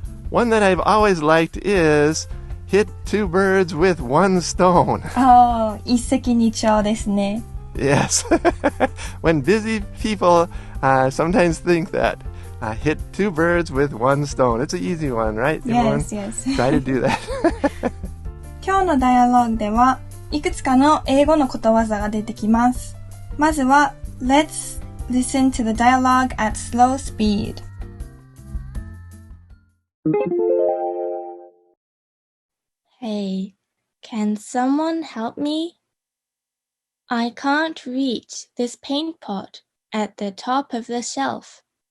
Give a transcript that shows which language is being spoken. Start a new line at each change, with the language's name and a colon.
English: One that I've always liked is, hit two birds with one stone.
Japanese: Oh, 一石二鳥ですね。
English: Yes. When busy people sometimes think that. Hit two birds with one stone. It's an easy one, right? Yes, yes. Try to do that.
Japanese: 今日のダイアログではいくつかの英語のことわざが出てきます。まずは
English: Let's listen to the dialogue at slow speed. Hey, can someone help me?I can't reach this paint pot at the top of the shelf.